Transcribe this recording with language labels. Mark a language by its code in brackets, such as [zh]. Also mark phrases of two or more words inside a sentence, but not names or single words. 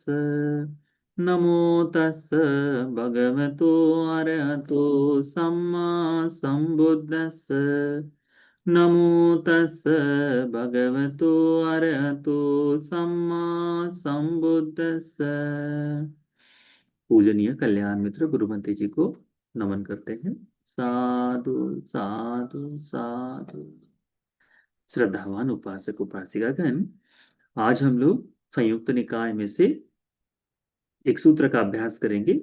[pi] नमो तस् भगवतो अरहतो सम्मा सम्बुद्धस्स। नमो तस् भगवतो अरहतो सम्मा सम्बुद्धस्स। [hi] पूजनीय कल्याण मित्र गुरुमती जी को नमन करते हैं। [pi] साधु साधु साधु। [hi] श्रद्धावान उपासक उपासिकागण, आज हम लोग संयुक्त निकाय में से एक सूत्र का अभ्यास करेंगे।